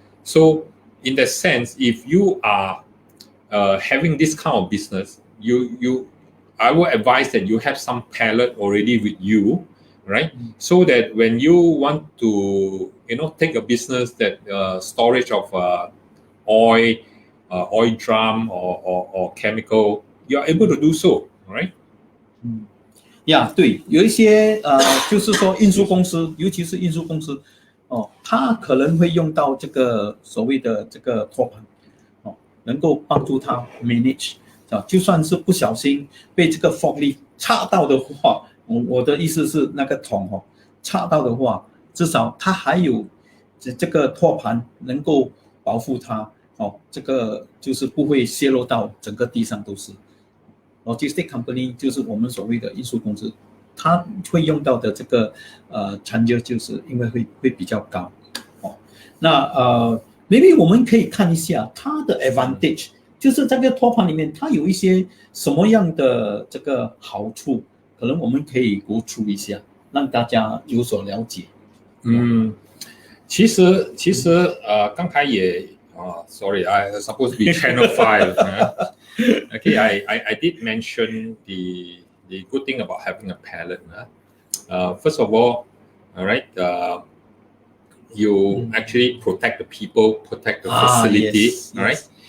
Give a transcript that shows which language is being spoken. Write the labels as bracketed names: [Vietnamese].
[English] So in that sense, if you are having this kind of business, I would advise that you have some pallet already with you, right? So that when you want to, take a business that storage of oil drum or chemical, you are able to do so, right? [Chinese] 对，有一些就是说运输公司，尤其是运输公司，它可能会用到这个所谓的这个托盘，能够帮助它 manage， 就算是不小心被这个 forklift 插到的话，我的意思是那个桶插到的话，至少它还有这个托盘能够保护它，这个就是不会泄露到整个地上都是。 Logistic company 就是我们所谓的运输公司，它会用到的这个产业就是因为会比较高。那maybe 我们可以看一下它的 advantage， 就是这个托盘里面它有一些什么样的这个好处，可能我们可以 [English] go through [Chinese] 一下，让大家有所了解。其实刚才也 [English] sorry, I supposed to be channel 5. Okay, I did mention the good thing about having a pallet. First of all right, you actually protect the people, protect the facility, right?